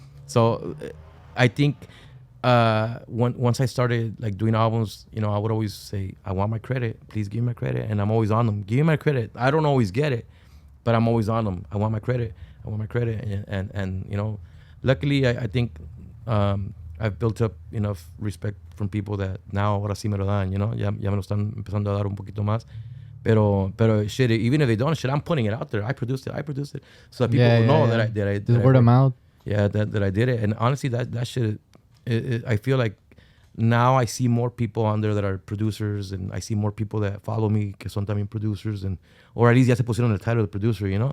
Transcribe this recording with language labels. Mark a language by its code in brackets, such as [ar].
[en] So I think once I started like doing albums, you know, I would always say, I want my credit. Please give me my credit, and I'm always on them. Give me my credit. I don't always get it, but I'm always on them. I want my credit. I want my credit, and you know, luckily I think I've built up enough respect from people that now ahora sí me lo dan, you know. [es] Ya me lo están empezando a dar un poquito más. [en] Pero shit, even if they don't, shit, I'm putting it out there. I produced it, so that people will know that I did. Just word of mouth. Yeah, that I did it. And honestly, that shit, I feel like now I see more people on there that are producers, and I see more people that follow me que son también producers, and or at least ya se pusieron el title of producer, you know.